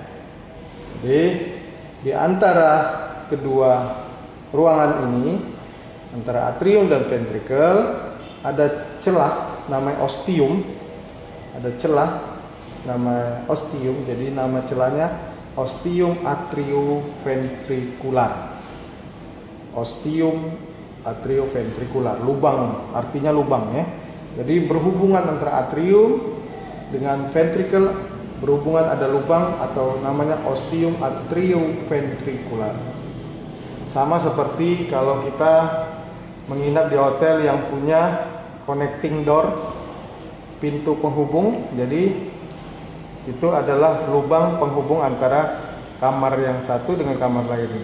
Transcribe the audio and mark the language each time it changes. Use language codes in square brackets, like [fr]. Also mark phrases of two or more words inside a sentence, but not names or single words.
[id] Jadi di antara kedua ruangan ini, antara atrium dan ventricle, ada celah namanya ostium. Ada celah nama ostium, jadi nama celahnya ostium atrioventricular. Ostium atrioventricular, lubang, artinya lubang ya. Jadi berhubungan antara atrium dengan ventricle, berhubungan ada lubang atau namanya ostium atrioventricular. Sama seperti kalau kita menginap di hotel yang punya [en] connecting door, [id] pintu penghubung, jadi itu adalah lubang penghubung antara kamar yang satu dengan kamar lain.